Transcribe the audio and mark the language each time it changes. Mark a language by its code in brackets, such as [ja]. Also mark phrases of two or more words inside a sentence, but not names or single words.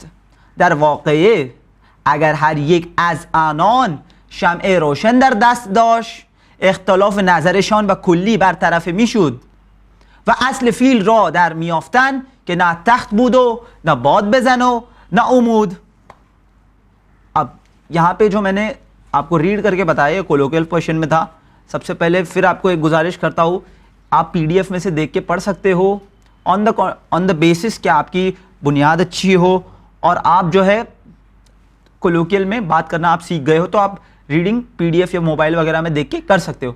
[fa] در واقعه اگر هر یک از آنان شمع روشن در دست داشت اختلاف نظرشان به کلی برطرف میشد و اصل فیل را در میافتن که نه تخت بود و نه باد بزن و نه عمود. [hi] अब यहाँ पे जो मैंने आपको रीड करके बताया [en] colloquial position [hi] में था। सबसे पहले फिर आपको एक गुजारिश करता हूँ, आप पीडीएफ में से देख के पढ़ सकते हो [en] on the basis [hi] कि आपकी बुनियाद अच्छी हो और आप जो है कोलोकियल में बात करना आप सीख गए हो, तो आप [en] reading PDF [hi] या मोबाइल वगैरह में देख के कर सकते हो।